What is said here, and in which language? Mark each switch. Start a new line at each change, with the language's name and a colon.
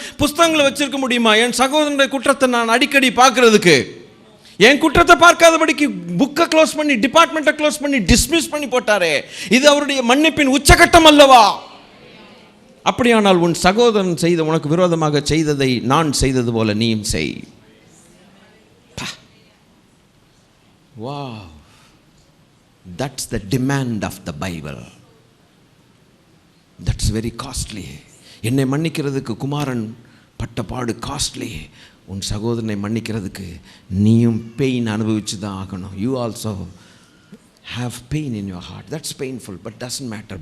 Tamil: புஸ்தகங்களை வச்சிருக்க முடியுமா? என் சகோதரனுடைய குற்றத்தை நான் அடிக்கடி பார்க்கறதுக்கு, என் குற்றத்தை பார்க்காதபடிக்கு புக்கை க்ளோஸ் பண்ணி டிபார்ட்மெண்ட்டை க்ளோஸ் பண்ணி டிஸ்மிஸ் பண்ணி போட்டாரே, இது அவருடைய மன்னிப்பின் உச்சகட்டம் அல்லவா? அப்படியானால் உன் சகோதரன் செய்த உனக்கு விரோதமாக செய்ததை நான் செய்தது போல நீயும் செய்.
English: Wow, that's the demand of the Bible. That's very costly.
Tamil: என்னை மன்னிக்கிறதுக்கு குமாரன் பட்ட பாடு காஸ்ட்லி. உன் சகோதரனை மன்னிக்கிறதுக்கு நீயும் பெயின் அனுபவிச்சு தான் ஆகணும்.
English: You also have pain in your heart. That's painful, but doesn't matter.